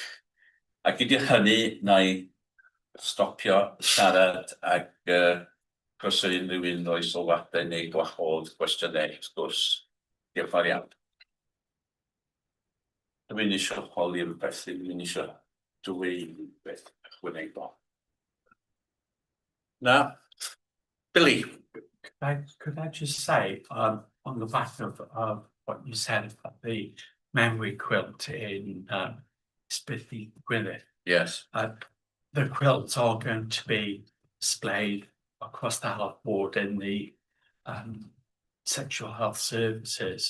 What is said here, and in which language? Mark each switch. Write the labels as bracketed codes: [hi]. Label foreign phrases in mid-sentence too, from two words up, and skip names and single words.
[cy] A gyda hynny, na i stopio siarad ag croeso unrhyw un roi sylwadau neu gwahodd gwestiynau wrth gwrs. Diolch yn fawr iawn. Dwi'n eisiau holi rhywbeth, dwi'n eisiau dweud rhywbeth ychwanegol. Na, Billy. [en] Could I just say, on the back of what you said about the memory quilt in Spiffy Gwynedd? Yes. The quilts are going to be displayed across the health board in the sexual health services.